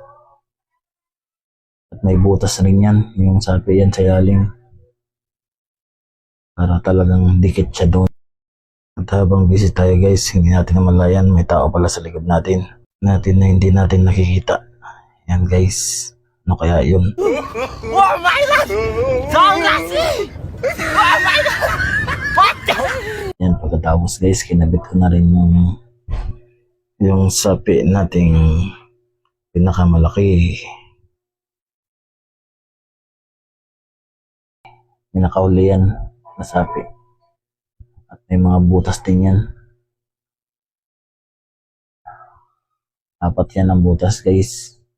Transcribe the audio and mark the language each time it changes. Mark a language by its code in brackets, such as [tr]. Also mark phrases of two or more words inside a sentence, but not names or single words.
[tl] At may butas rin yan, yung sapi yan sa ilalim. Para talagang dikit siya doon. At habang busy tayo guys, hindi natin namalayan, may tao pala sa likod natin. Na hindi natin nakikita. Yan guys, ano kaya yun? [zh] 我买了张大喜，我买了八九。 [tl] Yan, pagkatapos guys, kinabit ko na rin yung sapi nating pinakamalaki. Pinakauli yan na sapi. At may mga butas din yan. 4 yan ang butas guys.